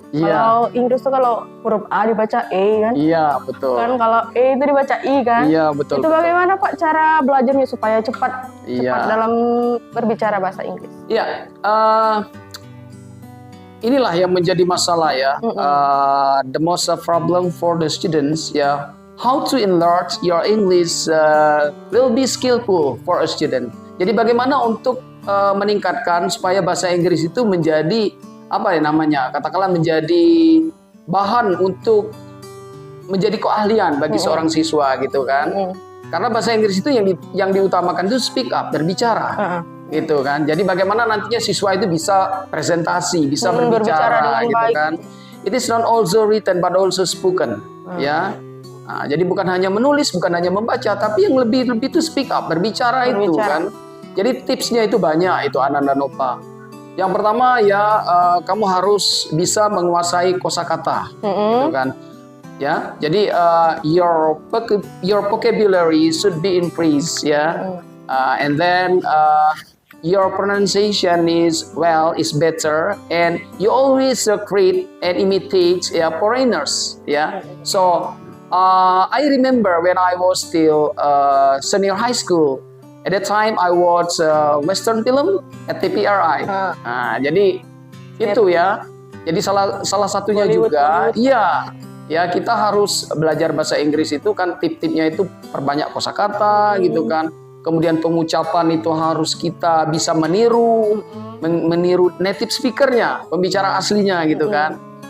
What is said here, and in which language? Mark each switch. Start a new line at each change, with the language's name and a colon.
Indonesian: Kalau Inggris tuh kalau huruf A dibaca E kan. Iya, betul. Kan kalau E itu dibaca I kan. Iya, betul. Itu bagaimana Pak cara belajarnya supaya cepat dalam berbicara bahasa Inggris? Iya, inilah yang menjadi masalah ya.
English: The most problem for the students ya. How to enlarge your English will be skillful for a student.
Indonesian: Jadi bagaimana untuk meningkatkan supaya bahasa Inggris itu menjadi katakanlah menjadi bahan untuk menjadi keahlian bagi seorang siswa gitu kan. Karena bahasa Inggris itu yang diutamakan itu speak up, berbicara. Gitu kan. Jadi bagaimana nantinya siswa itu bisa presentasi, bisa berbicara gitu baik. Kan.
English: It is not also written but also spoken, ya.
Indonesian: Nah, jadi bukan hanya menulis, bukan hanya membaca, tapi yang lebih itu speak up, berbicara itu kan. Jadi tipsnya itu banyak itu Ananda Nova. Yang pertama ya kamu harus bisa menguasai kosakata, gitu kan. Ya, jadi
English: your vocabulary should be increased ya. And then your pronunciation is better, and you always greet and imitate foreigners. Yeah, so I remember when I was still senior high school. At that time I watch Western film at TPRI.
Indonesian: Nah, jadi itu ya. Jadi salah satunya juga, ya kita harus belajar bahasa Inggris itu kan tip-tipnya itu perbanyak kosakata gitu kan. Kemudian pengucapan itu harus kita bisa meniru native speakernya, pembicara aslinya gitu kan.